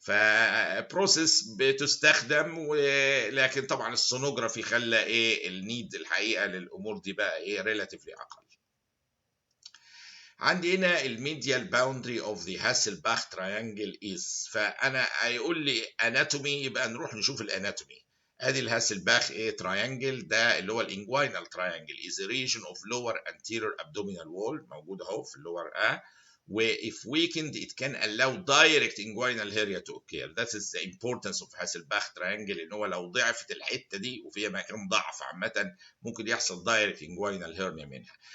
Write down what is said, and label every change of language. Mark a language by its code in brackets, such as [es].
[ar] فبروسيس بتستخدم، ولكن طبعا السونوجرافي خلى النيد الحقيقه للامور دي بقى ريلاتيفلي اقل. عندي هنا [en] الميديال boundary of the Hesselbach triangle is, [ar] فانا هيقول لي اناتومي يبقى نروح نشوف الاناتومي. ادي الهاسلباخ تراينجل ده اللي هو الانجوينال تراينجل [en] is a region of lower anterior abdominal wall [ar] موجود اهو في اللور [en] if weakened it can allow direct inguinal hernia to occur. That is the importance of Hasselbalch triangle، [ar] ان هو لو ضعفت الحته دي وفيها مكان ضعف عامه ممكن يحصل [en] direct inguinal hernia منها.